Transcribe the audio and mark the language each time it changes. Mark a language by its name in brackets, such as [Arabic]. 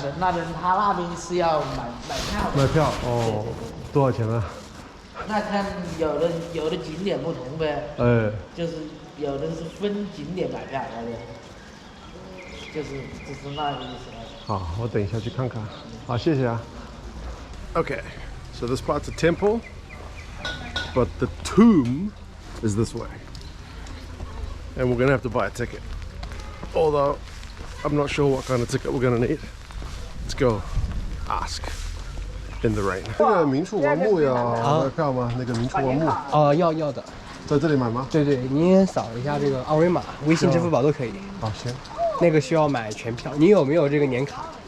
[Chinese] 那边他那边是要买票的。买票哦，多少钱呢？那看有的景点不同呗。就是有的是分景点买票那边，就是那个意思。好，我等一下去看看。好，谢谢啊。 [English] Okay, so this part's a temple, but the tomb is this way, and we're gonna have to buy a ticket. Although I'm not sure what kind of ticket we're gonna need. Let's go ask in the rain. [Chinese] 那个明处王墓要买票吗？那个明处王墓要的，在这里买吗？对，您扫一下这个二维码，微信、支付宝都可以。好，行。那个需要买全票，你有没有这个年卡？